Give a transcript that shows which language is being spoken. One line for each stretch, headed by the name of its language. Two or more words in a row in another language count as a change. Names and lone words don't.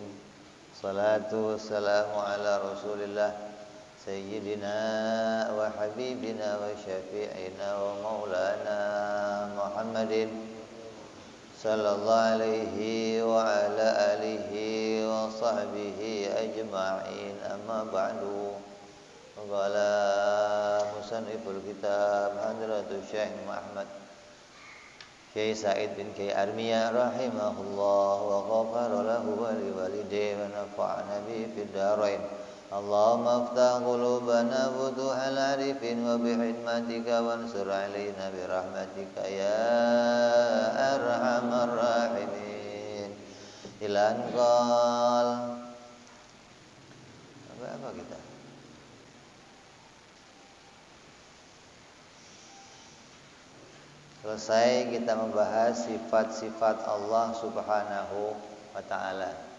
Arabic: الصلاة والسلام على رسول الله سيدنا وحبيبنا وشفيعنا ومولانا محمد صلى الله عليه وعلى آله وصحبه أجمعين. أما بعد. قال مصنف الكتاب حضرة الشيخ محمد شيخ سعيد بن كياي أرمية رحمه الله وغفر له ولوالديه ونفعنا به في الدارين. اللهم افتح قلوبنا فتوح العارفين وبحكمتك وانشر علينا برحمتك يا أرحم الراحمين. إلى أن قال.
Indonesian: Apa kita? Selesai kita membahas sifat-sifat
Arabic: الله سبحانه وتعالى.